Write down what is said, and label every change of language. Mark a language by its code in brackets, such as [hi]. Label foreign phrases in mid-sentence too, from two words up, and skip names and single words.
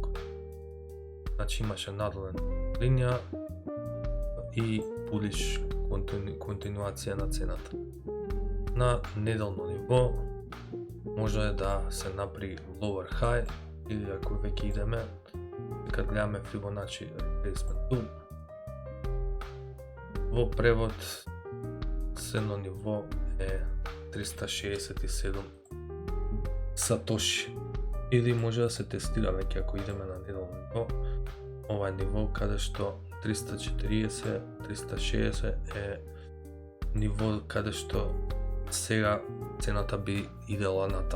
[mk] Значи имаше надолен линија и булиш континуација на цената. На неделно ниво може да се направи [en] lower high [mk] или ако веќе идеме, кога гледаме [en] Fibonacci retracement tool, [mk] во превод следно ниво е 367 сатоши или може да се тестира веќе ако идеме на неделно ниво, ова е ниво каде што 340-360 е ниво каде што сега цената би идела натаму.